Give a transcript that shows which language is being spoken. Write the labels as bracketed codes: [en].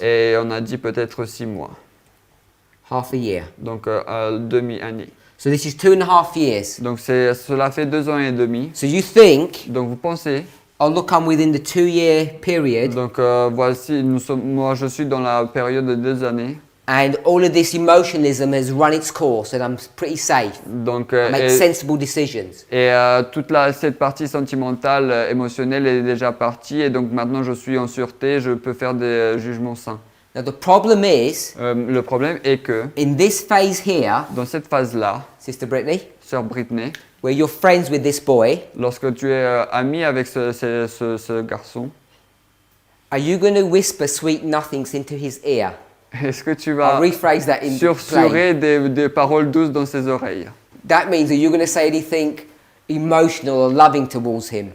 [fr] Et on a dit peut-être 6 mois. [en] half a year. [fr] Donc demi-année. [en] So this is 2.5 years. [fr] Donc cela fait 2 ans et demi. [en] So you think, [fr] Donc vous pensez, [en] oh look, I'm within the 2-year period, [fr] donc voici, moi je suis dans la période de 2 années. [en] and all of this emotionalism has run its course, and I'm pretty safe. [fr] Donc, [en] I make sensible decisions. [fr] et toute cette partie sentimentale, émotionnelle est déjà partie. Et donc maintenant je suis en sûreté, je peux faire des jugements sains. [en] Now the problem is, [fr] Le problème est que [en] in this phase here, [fr] dans cette phase-là, [en] Sister Brittany, [fr] sœur Britney, [en] where you're friends with this boy, [fr] lorsque tu es ami avec ce garçon, [en] are you going to whisper sweet nothings into his ear? [fr] est-ce que tu [en] I'll [fr] vas [en] rephrase that in plain. [fr] susurrer des paroles douces dans ses oreilles? [en] That means that you're going to say anything emotional or loving towards him.